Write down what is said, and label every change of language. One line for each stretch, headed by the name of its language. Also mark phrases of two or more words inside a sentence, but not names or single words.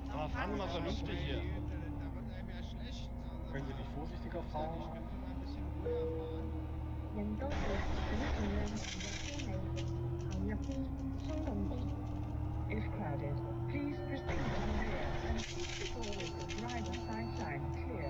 German: Fahren Sie mal vernünftig hier. Können Sie nicht vorsichtiger fahren?
Cantonese: 人多時請盡量行入車尾，行入啲，鬆動啲。
English: If crowded, please proceed to the rear and keep the doorways and driver side sign clear.